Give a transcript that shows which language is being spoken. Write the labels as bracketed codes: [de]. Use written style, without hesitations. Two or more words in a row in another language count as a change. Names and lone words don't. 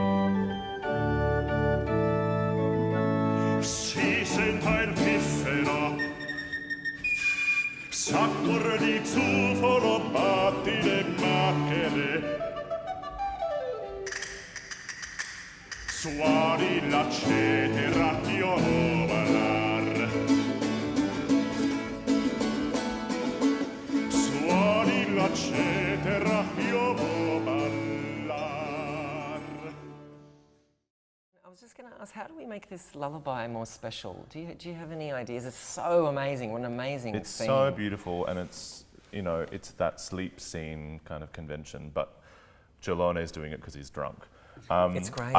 [it] Si senta il piffero. S'accordi zufolo, batti le macchine. Suoni la cetera, io vo ballar. Suoni la cetera, io vo ballar. [en] I was just going to ask, how do we make this lullaby more special? Do you have any ideas? It's so amazing. What an amazing It's scene. so beautiful, and it's, you know, it's that sleep scene kind of convention, but Gellone's doing it because he's drunk. It's great.